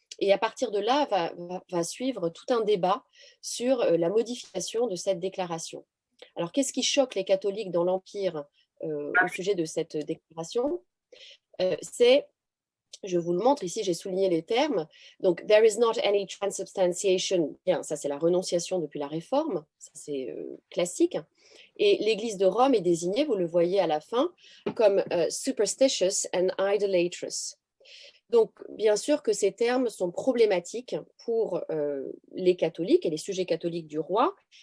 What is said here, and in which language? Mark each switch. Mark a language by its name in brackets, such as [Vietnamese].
[French] Et à partir de là, va suivre tout un débat sur la modification de cette déclaration. Alors, qu'est-ce qui choque les catholiques dans l'Empire au sujet de cette déclaration? C'est, je vous le montre ici, j'ai souligné les termes. [English] Donc, there is not any transubstantiation. [French] Bien, ça c'est la renonciation depuis la Réforme, ça c'est classique. Et l'Église de Rome est désignée, vous le voyez à la fin, comme [English] superstitious and idolatrous. [French] Donc, bien sûr que ces termes sont problématiques pour les catholiques et les sujets catholiques du roi.